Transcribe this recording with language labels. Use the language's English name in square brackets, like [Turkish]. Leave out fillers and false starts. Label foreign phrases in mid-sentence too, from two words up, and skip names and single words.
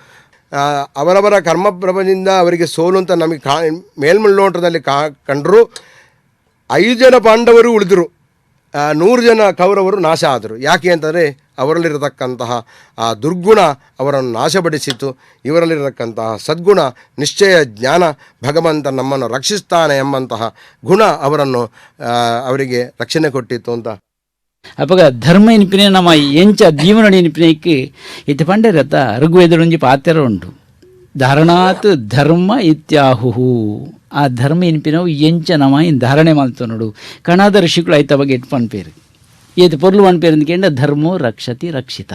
[Kannada] ಅವರವರ ಕರ್ಮಪ್ರಭದಿಂದ ಅವರಿಗೆ ಸೋಲು ಅಂತ ನಮಗೆ ಮೇಲ್ಮುಳ್ಳೋಟದಲ್ಲಿ ಕಂಡರೂ 5 ಜನ ಪಾಂಡವರು ಉಳಿದರು, 100 ಜನ ಕೌರವರು ನಾಶ ಆದರು. ಯಾಕೆ ಅಂತಂದರೆ ಅವರಲ್ಲಿರತಕ್ಕಂತಹ ಆ ದುರ್ಗುಣ ಅವರನ್ನು ನಾಶಪಡಿಸಿತು. ಇವರಲ್ಲಿರತಕ್ಕಂತಹ ಸದ್ಗುಣ, ನಿಶ್ಚಯ, ಜ್ಞಾನ, ಭಗವಂತ ನಮ್ಮನ್ನು ರಕ್ಷಿಸ್ತಾನೆ ಎಂಬಂತಹ ಗುಣ ಅವರಿಗೆ ರಕ್ಷಣೆ ಕೊಟ್ಟಿತ್ತು ಅಂತ. [Tulu] ಅವಾಗ ಧರ್ಮ ಎನಿಪಿನ ನಮ್ಮ ಎಂಚ ಜೀವನ ಎನಿಪಿನಕ್ಕೆ ಇದು ಪಂಡರತ ಋಗ್ವೇದೊಂಜಿ ಪಾತ್ರ ಉಂಟು. [Sanskrit] ಧಾರಣಾತ್ ಧರ್ಮ ಇತ್ಯಾಹು. [Tulu] ಆ ಧರ್ಮ ಎನಿಪಿನವು ಎಂಚ ನಮ್ಮ ಧಾರಣೆ ಮಾಡ್ತು ನೋಡು. ಕಣಾದ ಋಷಿಗಳು ಆಯ್ತ ಬಗ್ಗೆ ಇಟ್ಟು ಪನ್ಪೇರು ಏದು ಪೊರ್ಲು ಪನ್ಪೇರು ಅಂದ್ಕೊಂಡ [Sanskrit] ಧರ್ಮೋ ರಕ್ಷತಿ ರಕ್ಷಿತ.